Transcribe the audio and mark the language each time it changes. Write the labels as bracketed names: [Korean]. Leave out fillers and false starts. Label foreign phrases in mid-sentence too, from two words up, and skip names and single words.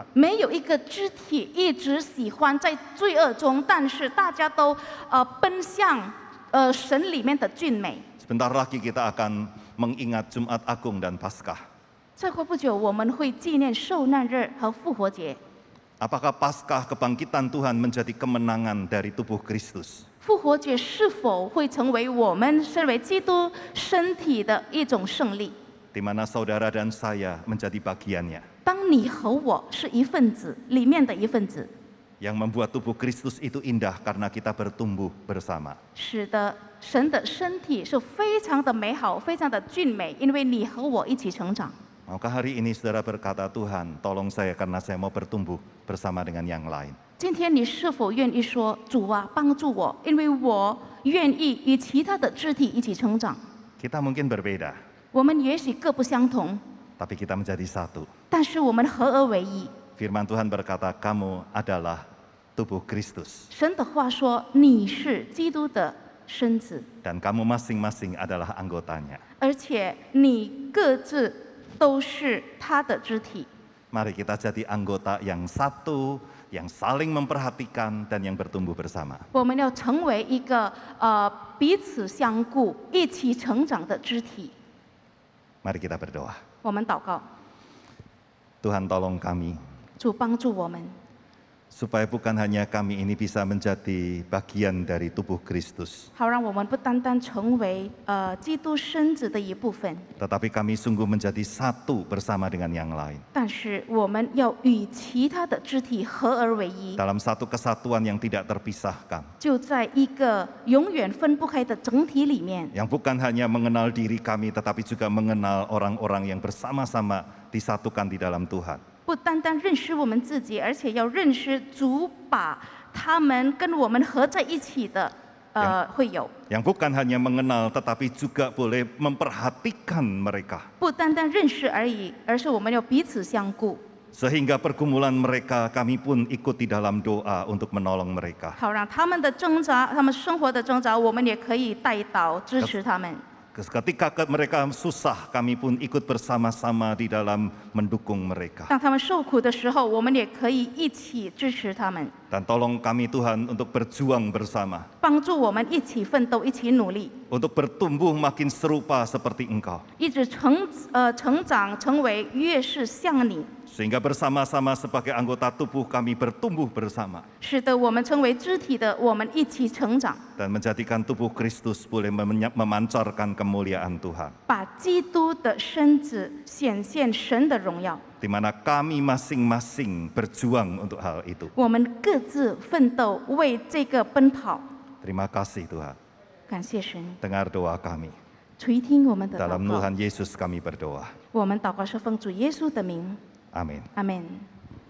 [Chinese] 没有一个肢体一直喜欢在罪恶中，但是大家都奔向神里面的俊美。 [Indonesian] Sebentar lagi kita akan mengingat Jumat Agung dan Paskah. [Chinese] 再过不久，我们会纪念受难日和复活节。 [Indonesian] Apakah Paskah kebangkitan Tuhan menjadi kemenangan dari tubuh Kristus? [Chinese] 复活节是否会成为我们身为基督身体的一种胜利？ [Indonesian] Di mana saudara dan saya menjadi bagiannya. [Chinese] 当你和我是一份子，里面的一份子， [Indonesian] Yang membuat tubuh Kristus itu indah karena kita bertumbuh bersama. [Chinese] 使得神的身体是非常的美好，非常的俊美，因为你和我一起成长。 [Indonesian] Maukah hari ini saudara berkata, Tuhan tolong saya karena saya mau bertumbuh bersama dengan yang lain. [Chinese] 今天你是否愿意说主啊，帮助我，因为我愿意与其他的肢体一起成长。 [Indonesian] Kita mungkin berbeda, [Chinese] 我们也许各不相同， [Indonesian] tapi kita menjadi satu. [Chinese] 但是我们合而为一。 [Indonesian] Firman Tuhan berkata, kamu adalah tubuh Kristus. [Chinese] 神的话说，你是基督的身子， [Indonesian] Dan kamu masing-masing adalah anggotanya. [Chinese] 而且你各自都是他的肢体。 [Indonesian] Mari kita jadi anggota yang satu, yang saling memperhatikan dan yang bertumbuh bersama. [Chinese] 我们要成为一个彼此相顾、一起成长的肢体。 [Indonesian] Mari kita berdoa. [Chinese] 我们祷告， [Indonesian] Tuhan tolong kami, [Chinese] 主帮助我们， [Indonesian] supaya bukan hanya kami ini bisa menjadi bagian dari tubuh Kristus, [Chinese] 好让我们不单单成为基督身子的一部分， [Indonesian] tetapi kami sungguh menjadi satu bersama dengan yang lain. [Chinese] 但是我们要与其他的肢体合而为一， [Indonesian] Dalam satu kesatuan yang tidak terpisahkan, [Chinese] 就在一个永远分不开的整体里面， [Indonesian] yang bukan hanya mengenal diri kami, tetapi juga mengenal orang-orang yang bersama-sama disatukan di dalam Tuhan. [Chinese] 不单单认识我们自己，而且要认识主把他们跟我们合在一起的会友。 [Indonesian] Yang bukan hanya mengenal, tetapi juga boleh memperhatikan mereka. [Chinese] 不单单认识而已，而是我们要彼此相顾， [Indonesian] Sehingga pergumulan mereka, kami pun ikut di dalam doa untuk menolong mereka. [Chinese] 好让他们的挣扎、他们生活的挣扎，我们也可以带导支持他们。 [Indonesian] Ketika mereka susah, kami pun ikut bersama-sama di dalam mendukung mereka. [Chinese] 当他们受苦的时候，我们也可以一起支持他们， [Indonesian] Dan tolong kami Tuhan untuk berjuang bersama, [Chinese] 帮助我们一起奋斗、一起努力， [Indonesian] untuk bertumbuh makin serupa seperti Engkau. [Chinese] 一直成长，成为越是像你， [Indonesian] Sehingga bersama-sama sebagai anggota tubuh kami bertumbuh bersama. [Chinese] 使得我们成为肢体的，我们一起成长， [Indonesian] Dan menjadikan tubuh Kristus boleh memancarkan kemuliaan Tuhan. [Chinese] 把基督的身子显现神的荣耀。 [Indonesian] Di mana kami masing-masing berjuang untuk hal itu. [Chinese] 我们各自奋斗，为这个奔跑。 [Indonesian] Terima kasih Tuhan. [Chinese] 感谢神， [Indonesian] Dengar doa kami. [Chinese] 垂听我们的祷 [Indonesian] Dalam [Chinese] 告。 [Indonesian] Tuhan Yesus kami berdoa. [Chinese] 我们祷告是奉主耶稣的名， [Indonesian] Amin. [Chinese] 阿门。